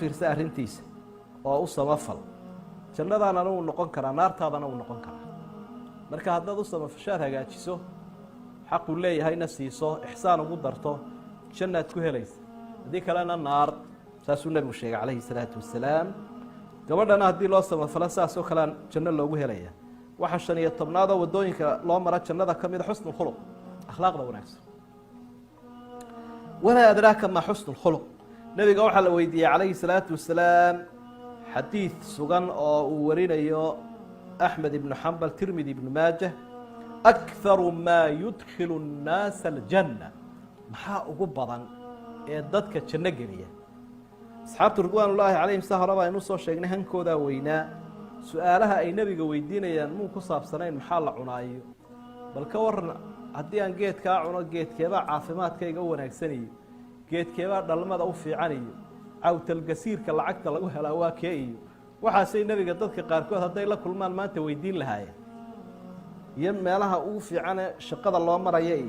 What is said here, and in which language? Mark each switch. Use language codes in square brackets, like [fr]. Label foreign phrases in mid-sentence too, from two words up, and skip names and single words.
[so] fiirsa arintiisa oo u samafal jannadaana uu noqon karaa naartaadana uu noqon karaa marka haddaad u samafashaad hagaajiso xaq uu leeyahayna siiso ihsaan ugu darto jannaad ku helaysa hadii kalena naar saasuu nabigu sheegay [ar] عليه الصلاة والسلام [so] gabadhana haddii loo samafalo saasoo kale janno loogu helaya waxa 15aad oo wadooyinka loo mara jannada kamid [ar] حسن الخلق [so] akhlaaqda wanaagsan [ar] ولا أدراك ما حسن الخلق [so] nabiga waxa la weydiiyay [ar] عليه الصلاة والسلام [so] xadiis sugan oo uu warinayo Ahmed ibn Hanbal Tirmidhi ibn Majah [ar] أكثر ما يدخل الناس الجنة [so] maxaa ugu badan ee dadka janno geliya asxaabtu [ar] رضوان الله عليهم [so] sahraba inuu soo sheegnay hankooda weynaa su'aalaha ay nabiga weydiinayaan muu ku saabsanayn maxaa la cunaayo bal ka waran haddii aan geedkaa cuno geedkeebaa caafimaadkayga u wanaagsanayo geedkeebaa dhalmada u fiicanayo cawtalgasiirka lacagta lagu helaa waa kee iyo waxaasay nabiga dadka qaarkood hadday la kulmaan maanta weydiin lahaayeen iyo meelaha ugu fiicane shaqada loo maraya iyo